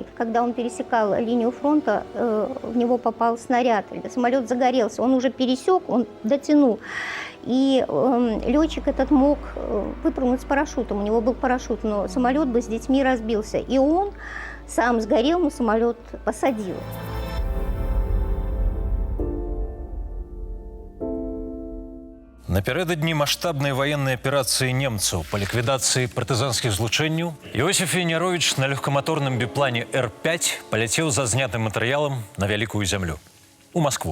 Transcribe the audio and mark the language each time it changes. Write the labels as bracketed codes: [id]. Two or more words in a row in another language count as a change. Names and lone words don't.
[ru] Когда он пересекал линию фронта, в него попал снаряд, самолет загорелся, он уже пересек, он дотянул. И летчик этот мог выпрыгнуть с парашютом, у него был парашют, но самолет бы с детьми разбился. И он сам сгорел, но самолет посадил. [be] Напярэдадні маштабнай ваеннай аперацыі немцаў па ліквідацыі партызанскіх злучэнняў Іосиф Віняровіч на лёгкаматорным біплане Р-5 паляцеў за знятым матэрыялам на вялікую зямлю у Маскву.